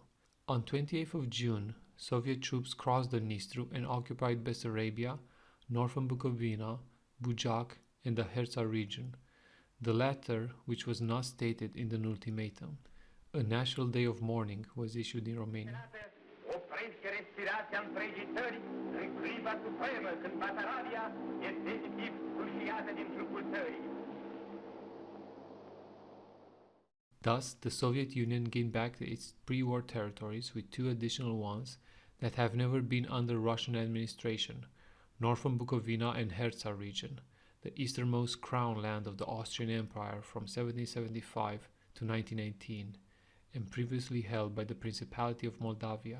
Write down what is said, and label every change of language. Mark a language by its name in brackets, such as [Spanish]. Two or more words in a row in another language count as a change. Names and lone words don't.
[English] On 28th of June, Soviet troops crossed the Nistru and occupied Bessarabia, Northern Bukovina, Bujak, and the Artsakh region, the latter which was not stated in an ultimatum. A national day of mourning was issued in Romania. [Romanian] Oprește respirația întregii țări în clipa supremă când Basarabia este definitiv sfâșiată din trupul țării. [English] Thus, the Soviet Union gained back its pre-war territories with two additional ones that have never been under Russian administration, Northern Bukovina and Artsakh region, the easternmost crown land of the Austrian Empire from 1775 to 1918, and previously held by the Principality of Moldavia.